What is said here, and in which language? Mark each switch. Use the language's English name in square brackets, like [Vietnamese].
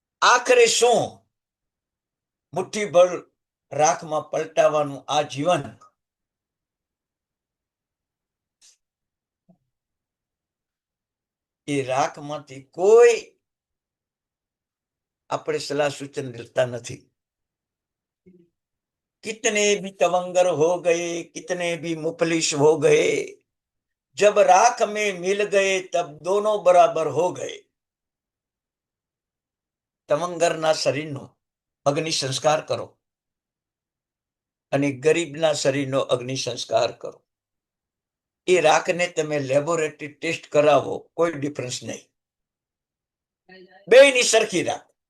[Gujarati] આખરે શું? મુઠ્ઠીભર રાખમાં પલટાવાનું આ જીવન. એ રાખમાંથી કોઈ આપણે સલાહ સૂચન લેતા નથી. [Hindi] कितने भी तवंगर हो गए, कितने भी मुफलिस हो गए, जब राख में मिल गए तब दोनों बराबर हो गए. [Gujarati] તવંગરના શરીરનો અગ્નિ સંસ્કાર કરો અને ગરીબના શરીરનો અગ્નિ સંસ્કાર કરો. એ રાખને તમે લેબોરેટરી ટેસ્ટ કરાવો, કોઈ ડિફરન્સ નહીં. બેયની સરખી રાખ.